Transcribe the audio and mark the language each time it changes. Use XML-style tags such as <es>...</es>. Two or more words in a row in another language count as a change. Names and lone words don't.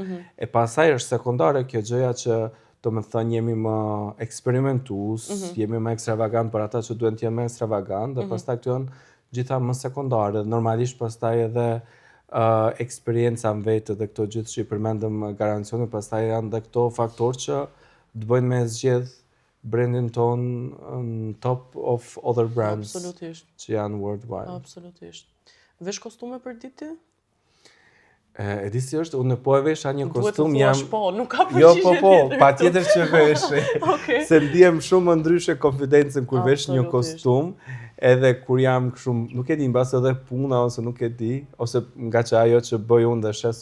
<sq>E pastaj është sekondare kjo gjëja që domethënë jemi më eksperimentues, jemi më ekstravagant për ata që duhen të jenë më ekstravagant dhe pastaj këto janë gjitha më sekondare. Normalisht pastaj edhe eksperienca në vetë dhe këto gjithë që i përmendëm garancione, pastaj janë dhe këto faktorë që të bëjnë me zgjedh brandin ton në</sq> <en>top of other brands</en> <sq>Absolutisht. që janë worldwide. Absolutisht. Vesh kostume për ditë? E di si është, unë po e vesha një Duhet të kostum thuash po, nuk ka Jo, përgjigje po, tjetër. patjetër që veshi. Okej. Se ndihem shumë më ndryshe konfidencën kur vesh një Absolutisht. kostum, edhe kur jam shumë, nuk e di, mbas edhe puna ose nuk e di, ose nga që ajo që bëj unë dhe shes</sq>